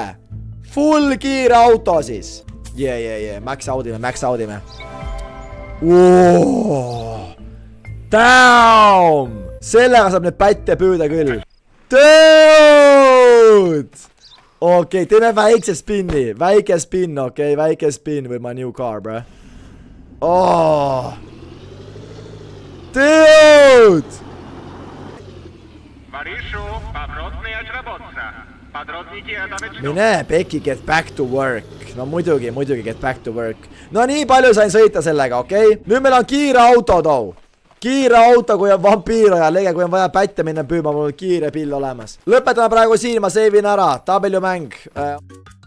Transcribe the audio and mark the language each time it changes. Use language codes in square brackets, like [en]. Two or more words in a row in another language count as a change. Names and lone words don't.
[et] Full kiire auto siis. Max audime. Damn! Sellega saab nüüd pätte püüda küll. Dude! Okei, teeme väikse spinni. [en] Väike spin with my new car, bro. Oh! Dude! Mine, Becky, get back to work. [et] No muidugi [en] get back to work. [et] No nii palju sain sõita sellega, okei? Nüüd meil on kiire auto too. Kiire auto, kui on vampiir ja lege, kui on vaja pätte minna püüma, mul on kiire pill olemas. Lõpetame praegu siin, ma seivin ära. W mäng.